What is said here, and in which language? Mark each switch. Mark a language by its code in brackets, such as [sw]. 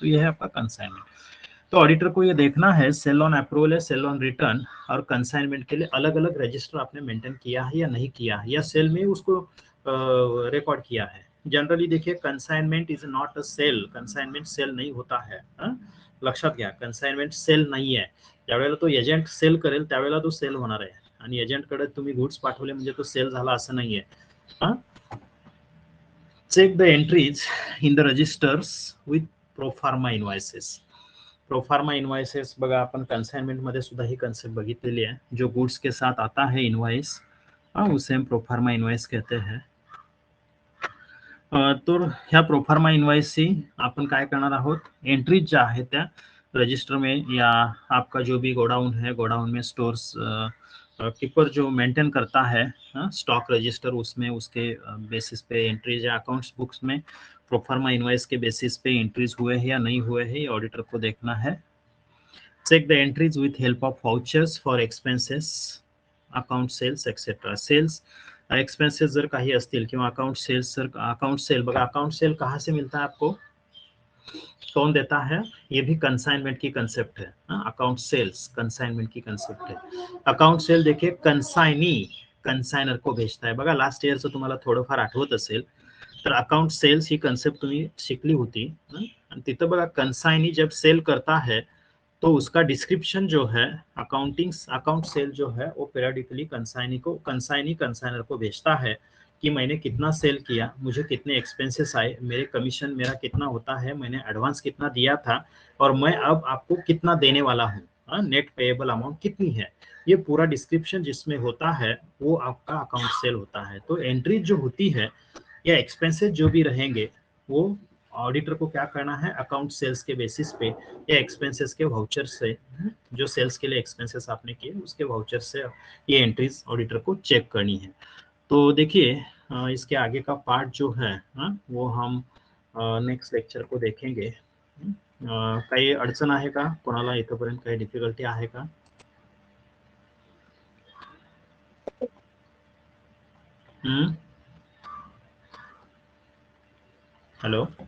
[hi] तो ये है आपका कंसाइनमेंट. तो ऑडिटर को ये देखना है सेल ऑन अप्रूवल है, सेल ऑन रिटर्न और कंसाइनमेंट के लिए अलग अलग रजिस्टर आपने मेंटेन किया है या नहीं किया है, या सेल में उसको रिकॉर्ड किया है, जनरली देखिए [en] consignment is not a sale, [hi] consignment cell नहीं होता है. [mr] लक्षात घ्या, कंसाइनमेंट सेल नाही आहे. ज्यावेळेला तो एजंट सेल करेल त्यावेळेला तो सेल होणार आहे, आणि एजंटकडे तुम्ही गुड्स पाठवले म्हणजे तो सेल झाला असं नाहीये. [en] Check the entries in the registers with proforma invoices. [mr] Proforma invoices बघा, आपण कंसाइनमेंट मध्ये सुद्धा ही कन्सेप्ट बघितलेली आहे. [hi] जो गुड्स के साथ आता है इनवाइस, उसे हम प्रोफार्मा इनवाइस कहते हैं. [mr] तर ह्या प्रोफार्मा इनवाइसची आपण काय करणार आहोत, एंट्रीज ज्या आहेत त्या [hi] रजिस्टर में, या आपका जो भी गोडाउन है, गोडाउन में स्टोर्स कीपर जो मेंटेन करता है स्टॉक रजिस्टर, उसमें उसके बेसिस पे एंट्रीज या अकाउंट्स बुक्स में प्रोफार्मा इनवाइस के बेसिस पे एंट्रीज हुए हैं या नहीं हुए हैं, ये ऑडिटर को देखना है. [en] Check the entries with help of vouchers for expenses, account sales etcetera. [mr] Cells expenses जर काही असतील किंवा account cells, sir account sale बघा, [hi] अकाउंट सेल कहाँ से मिलता है आपको, कौन देता है, ये भी कंसाइनमेंट की कंसेप्ट है. अकाउंट सेल्स कंसाइनमेंट की कंसेप्ट है. अकाउंट सेल देखिए कंसाइनी कंसाइनर को भेजता है. [mr] बघा लास्ट इयरचं तुम्हाला थोडंफार आठवत असेल तर अकाउंट सेल्स ही कंसेप्ट तुम्ही शिकली होती. आणि तिथं बघा [hi] कंसाइनी जब सेल करता है तो उसका डिस्क्रिप्शन जो है अकाउंट सेल जो है वो पीरियडिकली कंसाइनी कंसाइनर को भेजता है कि मैंने कितना सेल किया, मुझे कितने एक्सपेंसेस आए, मेरे कमीशन मेरा कितना होता है, मैंने एडवांस कितना दिया था, और मैं अब आपको कितना देने वाला हूँ, नेट पेएबल अमाउंट कितनी है. ये पूरा डिस्क्रिप्शन जिसमें होता है वो आपका अकाउंट सेल होता है. तो एंट्री जो होती है या एक्सपेंसेस जो भी रहेंगे वो ऑडिटर को क्या करना है, अकाउंट सेल्स के बेसिस पे या एक्सपेंसेस के वाउचर से, जो सेल्स के लिए एक्सपेंसेस आपने किए उसके वाउचर से ये एंट्रीज ऑडिटर को चेक करनी है. तो देखिए इसके आगे का पार्ट जो है वो हम नेक्स्ट लेक्चर को देखेंगे. [mr] काही अडचण आहे का कोणाला, इथपर्यंत काही डिफिकल्टी आहे का? [en] hello,